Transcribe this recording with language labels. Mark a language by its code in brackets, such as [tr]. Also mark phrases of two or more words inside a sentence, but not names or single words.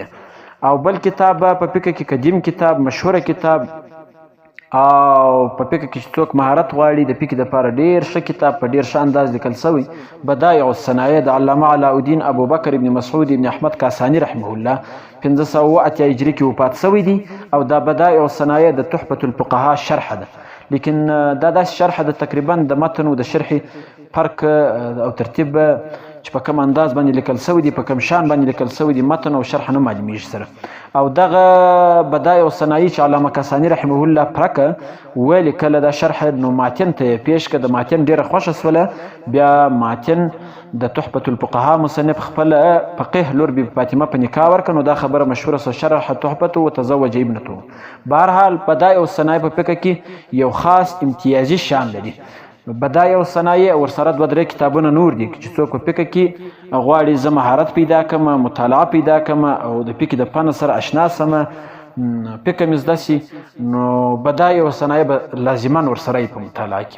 [ps] او بل کتاب په فقه کې قدیم کتاب مشهوره کتاب او په فقه کې څوک مهارت غواړي د فقه لپاره ډیر ښه کتاب په ډیر ښه انداز لیکل شوی بدایع الصنایع د علامه علاءالدین ابوبکر ابن مسعود ابن احمد کاسانی [ar] رحمه الله [ps] 1508 هجري کې وفات شوی دی او دا بدایع الصنایع د تحفة الفقهاء شرح ده لیکن دا داسې شرح ده تقریبا د متن او د شرح فرق او ترتیب چې په کوم انداز باندې لیکل شوی دی په کوم شان باندې لیکل شوی دی متن او شرح نه معلومیږي سره او دغه بدایع الصنایع چې علامه کاسانی [ar] رحمه الله [ps] پرکه ویل کله دا شرح نو ماتن ته پیش کړه د ماتن ډیره خوښه سوله بیا ماتن د تحفة الفقهاء مصنف خپل فقيه لور بی فاطمه په نکاح ورکړه دا خبره مشهوره سو [ar] شرح تحفة وتزوج ابنته. [ps] به هر حال بدایع الصنایع په فقه کې یو خاص امتیازي شان لري. بدایع الصنایع ورسره 2-3 کتابونه نور دي چې څوک په فقه کې غواړي زه مهارت پیدا کړم مطالعه پیدا کړم او د فقه د فن سره اشنا سم فقه مې زده سي نو بدایع الصنایع لازما ورسره په مطالعه کې.